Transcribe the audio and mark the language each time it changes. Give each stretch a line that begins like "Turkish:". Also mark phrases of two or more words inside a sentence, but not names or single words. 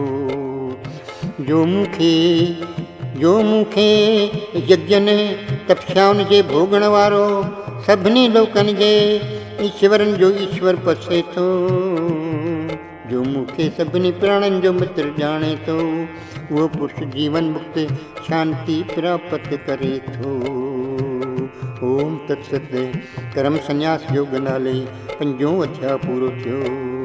Sindhi: जो मूंखे यज्ञनि तपस्याउनि जे भोगण वारो सभिनी लोकनि जे ईश्वरनि जो ईश्वर पसे थो। जो मूंखे सभिनी प्राणियुनि जो मित्र ॼाणे थो, उहो पुरुष जीवन मुक्त शांति प्राप्त करे थो।
Sanskrit: ओम तत्सत।
Sindhi: कर्म संन्यास योग नाले 5 अध्याय पूरो थियो।